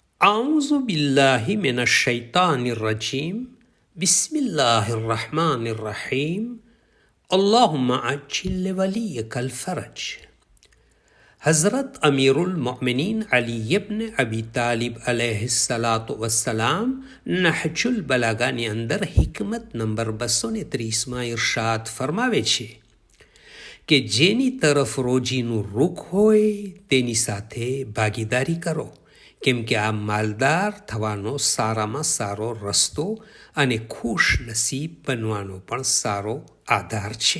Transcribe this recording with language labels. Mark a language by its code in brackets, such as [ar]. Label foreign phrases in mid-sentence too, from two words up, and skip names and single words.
[ar] أعوذ بالله من الشيطان الرجيم بسم الله الرحمن الرحيم اللهم عجل لوليك الفرج. [gu] हज़रत अमीरुल मोमिनीन अली इब्न अबी तालिब [ar] عليه الصلاة والسلام [gu] નહજુલ બલાગાની અંદર હિકમત નંબર 230માં ઇરશાદ ફરમાવે છે કે જેની તરફ રોજીનું રૂખ હોય તેની સાથે ભાગીદારી કરો, કેમ કે આ માલદાર થવાનો સારામાં સારો રસ્તો અને ખુશ નસીબ બનવાનો પણ સારો આધાર છે.